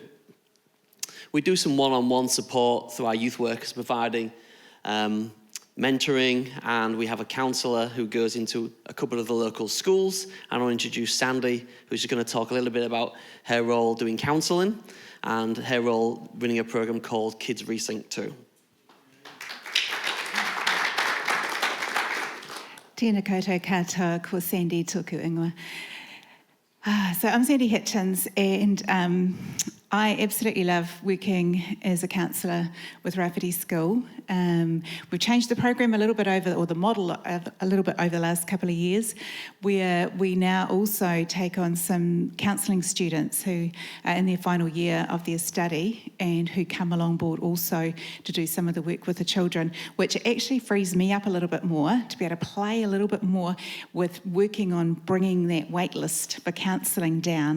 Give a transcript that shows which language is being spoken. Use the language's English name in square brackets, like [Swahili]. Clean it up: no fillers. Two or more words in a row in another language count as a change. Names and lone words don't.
[English] We do some one-on-one support through our youth workers providing mentoring, and we have a counsellor who goes into a couple of the local schools, and I'll introduce Sandy, who's going to talk a little bit about her role doing counselling and her role running a programme called Kids Resync 2. [Māori] Tēnā koutou katoa, ko Sandy tōku ingoa. [English] So I'm Sandy Hitchens, and I absolutely love working as a counsellor with Rafferty School. We've changed the program a little bit or the model a little bit over the last couple of years, where we now also take on some counselling students who are in their final year of their study and who come along board also to do some of the work with the children, which actually frees me up a little bit more to be able to play a little bit more with working on bringing that wait list for counselling down.